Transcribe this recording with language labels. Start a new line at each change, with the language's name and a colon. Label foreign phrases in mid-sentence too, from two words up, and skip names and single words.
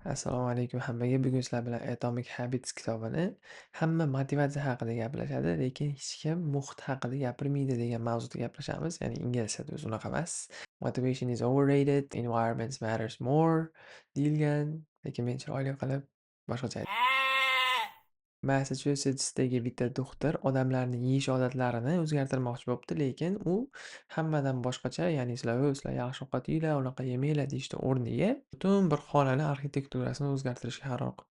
Uzbek: Assalomu alaykum hammaga. Bugun sizlar bilan Atomic Habits kitobini hamma motivatsiya haqida gaplashadi, lekin hech kim muhit haqida gapirmaydi degan mavzuda gaplashamiz. Ya'ni inglizchada o'zi unaqa emas.
English: Motivation is overrated, environments matters more
Uzbek: deyilgan, lekin men chiroyli qilib boshqacha Massachusetsdagi bitta doktor odamlarni yeyish odatlarini o'zgartirmoqchi bo'libdi, lekin u hammadan boshqacha, ya'ni sizlar yaxshi ovqat yenglar, unaqa yemanglar deyishni o'rniga butun bir xonani arxitekturasini o'zgartirishga qaror qildi.